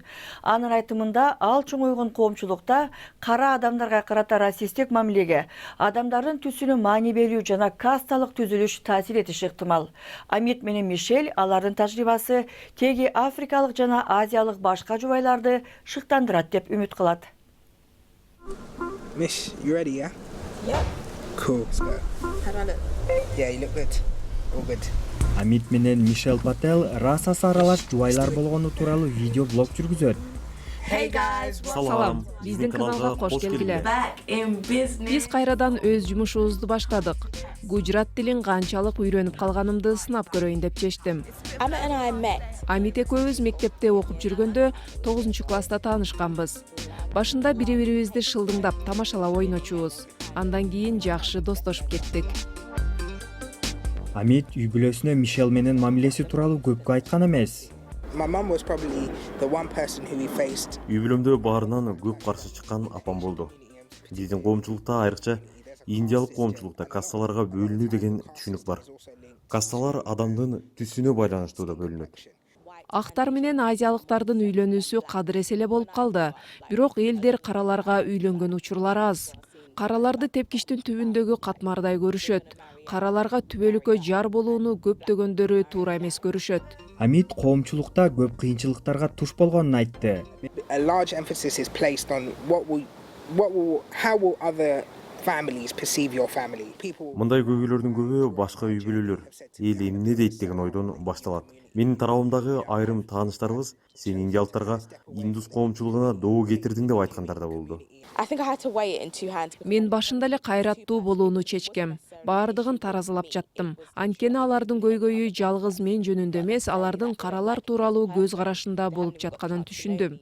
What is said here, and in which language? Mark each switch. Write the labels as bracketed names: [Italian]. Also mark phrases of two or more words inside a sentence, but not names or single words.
[Kyrgyz] Анын айтымында ал чоңойгон коомчулукта кара адамдарга карата расисттик мамилеге, адамдардын түсүнө маани берүү жана касталык түзүлүш таасир этиши ыктымал. Амит менен Мишель алардын тажрыйбасы теги африкалык жана азиялык башка жубайларды шыктандырат деп үмүт кылат. [English] Mish, you ready, yeah? Yep. Cool, let's go. How do I look? Yeah, you look good. All good. [Kyrgyz] Амит менен Мишель Пател расасы аралаш жубайлар болгону тууралуу видео блог жүргүзөт. Салам, биздин каналга кош келгиле. Биз кайрадан өз жумушубузду баштадык. Гуджрат тилин канчалык үйрөнүп калганымды сынап көрөйүн деп чечтим. Амит экөөбүз мектепте окуп жүргөндө 9-класста таанышканбыз. Башында бири-бирибизди шылдыңдап, тамашалап ойночубуз. Андан кийин жакшы достошуп кеттик. Амит үй бүлөсүнө Мишель менен мамилеси тууралуу көпкө айткан эмес. [English] My mum was probably the one person who we faced. [Kyrgyz] Үй бүлөмдө баарынан көп каршы чыккан апам болду. Биздин коомчулукта, айрыкча индиялык коомчулукта кассаларга бөлүнүү деген түшүнүк бар. Кассалар адамдын түсүнө байланыштуу да бөлүнөт. Актар менен азиялыктардын үйлөнүүсү кадыр эселе болуп калды. Бирок элдер караларга үйлөнгөн учурлар аз. Караларды тепкичтин түбүндөгү катмардай көрүшөт. Караларга түбөлүккө жар болууну көптөгөндөрү туура эмес көрүшөт. Амит коомчулукта көп кыйынчылыктарга туш болгонун айтты. [English] A large emphasis is placed on how will other families perceive your family. People. [Kyrgyz] Мындай көйгөйлөрдүн көбү башка үй бүлөлөр эл эмне дейт деген ойдон башталат. Менин тарабымдагы айрым тааныштарыбыз сен индиялыктарга индус коомчулугуна доо кетирдиң деп айткандар да болду. Мен башында эле кайраттуу болууну чечкем. Баардыгын таразылап жаттым. Анткени алардын көйгөйү жалгыз мен жөнүндө эмес, алардын каралар тууралуу көз карашында болуп жатканын түшүндүм.